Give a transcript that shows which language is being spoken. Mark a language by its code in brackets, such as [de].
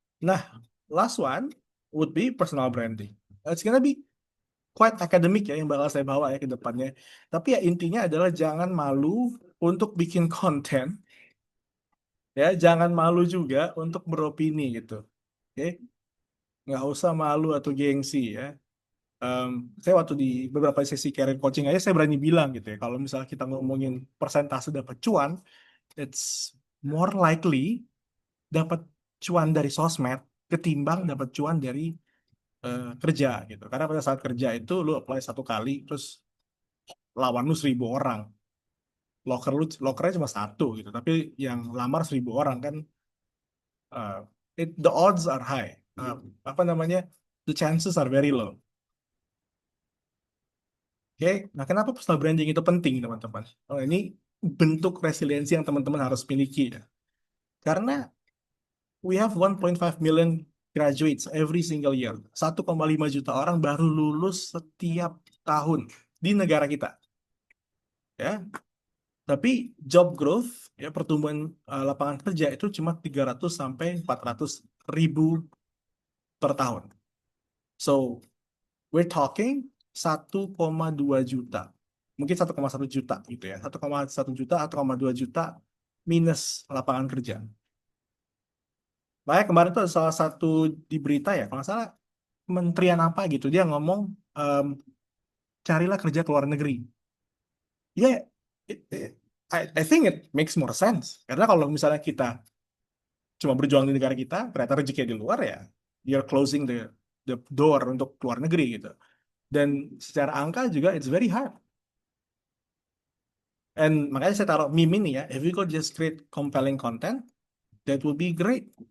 [en] Nah, last one would be personal branding. It's gonna be quite academic [id] ya yang bakal saya bawa ya ke depannya. Tapi ya intinya adalah jangan malu untuk bikin konten, ya jangan malu juga untuk beropini gitu. Oke, nggak usah malu atau gengsi ya. Em, saya waktu di beberapa sesi career coaching aja saya berani bilang gitu ya, kalau misalnya kita ngomongin persentase dapat cuan, [en] it's more likely [id] dapat cuan dari sosmed ketimbang dapat cuan dari kerja gitu. Karena pada saat kerja itu lu apply satu kali, terus lawan lu 1.000 orang, lokernya cuma satu gitu, tapi yang lamar 1.000 orang kan, [en] the odds are high. [id] Apa namanya? [en] The chances are very low. [id] Oke, nah kenapa personal branding itu penting teman-teman? Oh, ini bentuk resiliensi yang teman-teman harus miliki ya. Karena [en] we have 1.5 million graduates every single year. [id] 1,5 juta orang baru lulus setiap tahun di negara kita. Ya, tapi job growth, ya pertumbuhan lapangan kerja itu cuma 300 sampai 400 ribu per tahun. [en] So, we're talking [id] 1,2 juta. Mungkin 1,1 juta gitu ya. 1,1 juta, 1,2 juta minus lapangan kerja. Makanya kemarin tuh ada salah satu di berita ya, kalau nggak salah kementerian apa gitu, dia ngomong em, carilah kerja ke luar negeri. [en] Ya, I think it makes more sense. [id] Karena kalau misalnya kita cuma berjuang di negara kita, ternyata rezeki di luar ya, [en] you're closing the door [id] untuk keluar negeri gitu. Dan secara angka juga [en] it's very hard. And [id] makanya saya taruh meme ini ya, [en] if you could just create compelling content, that would be great.